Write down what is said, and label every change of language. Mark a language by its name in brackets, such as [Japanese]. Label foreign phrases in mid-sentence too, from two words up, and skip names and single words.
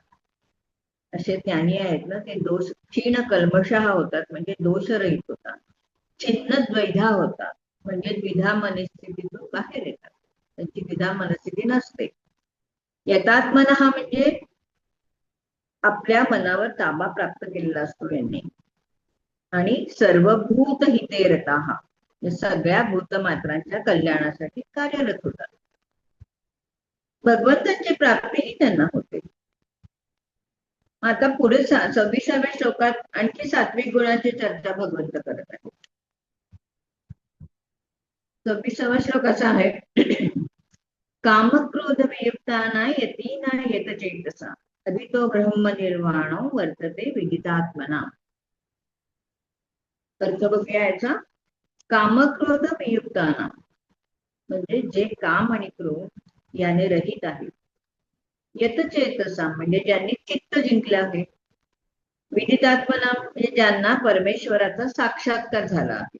[Marathi] असे ज्ञानी आहेत ना, ते [Sanskrit] दोष क्षीण कल्मषः [Marathi] होतात म्हणजे दोषरहित होतात. [Sanskrit] छिन्न द्वैधा [Marathi] होतात म्हणजे द्विधा मनस्थितीतून बाहेर येतात, त्यांची द्विधा मनस्थिती नसते. यथात्मनः म्हणजे आपल्या मनावर ताबा प्राप्त केलेला असतो यांनी. आणि [Sanskrit] सर्वभूत हिते रताः [Marathi] सगळ्या भूतमात्रांच्या कल्याणासाठी कार्यरत होतात. भगवंताची प्राप्तीही त्यांना होते. आता पुढे 26व्या श्लोकात आणखी सात्विक गुणांची चर्चा भगवंत करत आहे. 26वा श्लोक असा आहे [Sanskrit] कामक्रोध वियुक्ताना यतीना यतचेतसा अभितो ब्रह्म निर्वाणो वर्तते विदितात्मना. [Marathi] अर्थ बघूया याचा. [Sanskrit] कामक्रोध वियुक्ताना [Marathi] म्हणजे जे काम आणि क्रोध याने रहित आहे. यतचेतसा म्हणजे ज्यांनी चित्त जिंकले आहे. विदितात्मना म्हणजे ज्यांना परमेश्वराचा साक्षात्कार झाला आहे.